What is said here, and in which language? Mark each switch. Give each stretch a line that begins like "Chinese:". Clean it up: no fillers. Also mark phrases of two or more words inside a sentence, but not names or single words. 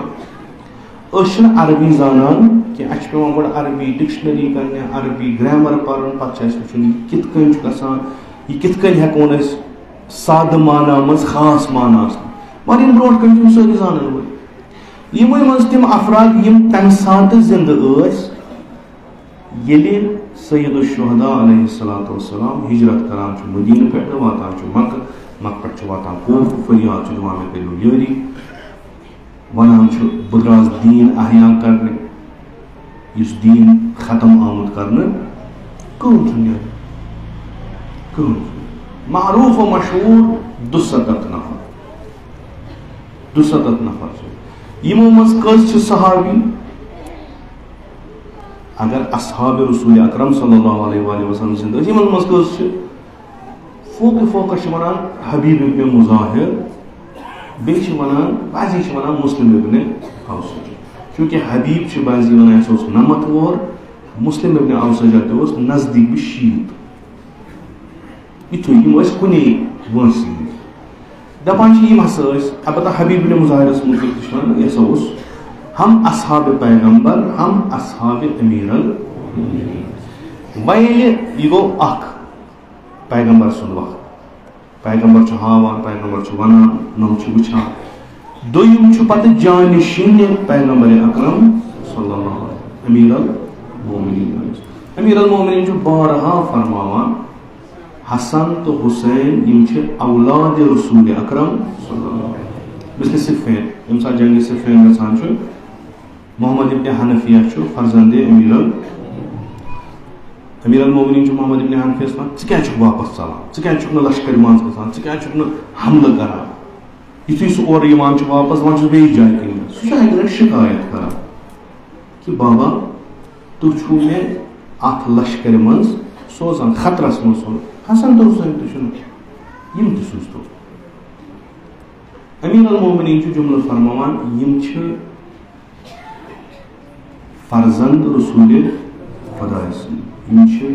Kashmiri: أسۍ چھِنہٕ عربی زانان کینٛہہ اَسہِ چھُ پیٚوان گۄڈٕ عربی ڈِکشنری کَرنہِ عربی گرٛیمر پَرُن پَتہٕ چھُ اَسہِ وٕچھُن یہِ کِتھ کٔنۍ چھُ گژھان یہِ کِتھ کٔنۍ ہٮ۪کون أسۍ سادٕ معنا منٛز خاص معنا آسان مگر یِم برونٛٹھ کَنہِ چھِ یِم سٲری زانان وٲلۍ یِمے منٛز تِم افراد یِم تَمہِ ساتہٕ زِندٕ ٲسۍ ییٚلہِ سید الشہداء
Arabic: علیہ الصلوۃ والسلام
Kashmiri: ہجرت کران چھُ مدیٖنہٕ پٮ۪ٹھٕ واتان چھُ مکہ مکہ پٮ۪ٹھ چھُ واتان کوفہٕ فریاد چھُ دِوان مےٚ کٔرِو یٲری ونان چھُ بہٕ درٛاس دیٖن احیا کرنہِ یُس دیٖن ختم آمُت کرنہٕ کٕم چھُ نیران کٕم چھُ معروف و مشہوٗر 270 نفر چھِ یِمو منٛز کٔژ چھِ صحابی اگر اصحاب رسول اکرم
Arabic: صلی اللہ علیہ وآلہ وسلم
Kashmiri: زندٕ ٲسۍ یِمن منٛز کٔژ چھِ فوقس چھِ ونان حبیب ابن مظاہر بیٚیہِ چھِ ونان بعضی چھِ ونان مسلم ابن اوسج چوٗنٛکہِ حبیب چھِ بعضی ونان سُہ اوس 90 وُہر مسلم ابن اوسجہ تہِ اوس نزدیٖک 100 یِتھُے یِم ٲسۍ کُنے وٲنٛسہِ ہٕنٛدۍ دپان چھِ یِم ہسا ٲسۍ البتہ حبیب ابن مظاہرس مُتعلق تہِ چھِ ونان یہِ ہسا اوس ہم اصحاب پیغمبر ہم اصحاب امیر المؤمنین وۄنۍ ییٚلہِ یہِ گوٚو اکھ پیغمبر سُنٛد وقت پیغمبر چھُ ہاوان پیغمبر چھُ ونان نۄم چھِ وٕچھان دوٚیِم چھُ پتہٕ جانشیٖنہِ پیغمبر اکرم
Arabic: صلی اللہ علیہ
Kashmiri: امیر المؤمنین امیر المؤمنین چھُ بارہا فرماوان حسن تہٕ حسین یِم چھِ اولادِ رسول اکرم
Arabic: صلی اللہ علیہ
Kashmiri: مثل صفین ییٚمہِ ساتہٕ جنگِ صفین گژھان چھُ محمد ابن حنفیہ چھُ فرزندِ امیر المؤمنین چھُ محمد ابن حنفیہس وَنان ژٕ کیٛازِ چھُکھ واپس ژلان ژٕ کیٛازِ چھُکھ نہٕ لشکرِ منٛز گژھان ژٕ کیٛازِ چھُکھ نہٕ حملہٕ کران یُتھُے سُہ اورٕ یِوان چھُ واپس وۄنۍ چھُس بیٚیِس جایہِ کِنۍ سُہ چھُ اَکہِ لٹہِ شِکایت کران کہِ بابا تُہۍ چھُو مےٚ اتھ لشکرِ منٛز سوزان خطرس منٛز سوزان حسن تہٕ حسین تہِ چھُنہٕ یِم تہِ سوٗزتو امیر المؤمنین چھُ جملہٕ فرماوان یِم چھِ فرزند رسول خۄداے سٕنٛدۍ یِم چھِ